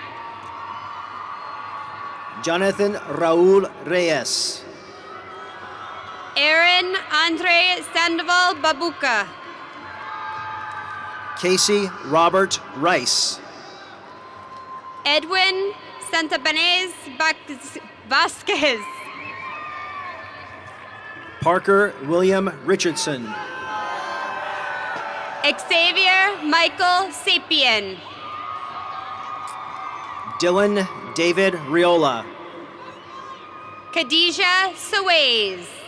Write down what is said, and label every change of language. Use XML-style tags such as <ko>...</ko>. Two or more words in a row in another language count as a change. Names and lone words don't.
<en>Jonathan Raul Reyes. Aaron Andre Sandoval Babuca. Casey Robert Rice. Edwin Santabanez Vasquez. Parker William Richardson. Xavier Michael Sapien. Dylan David Riola. Khadijah Suez.</en>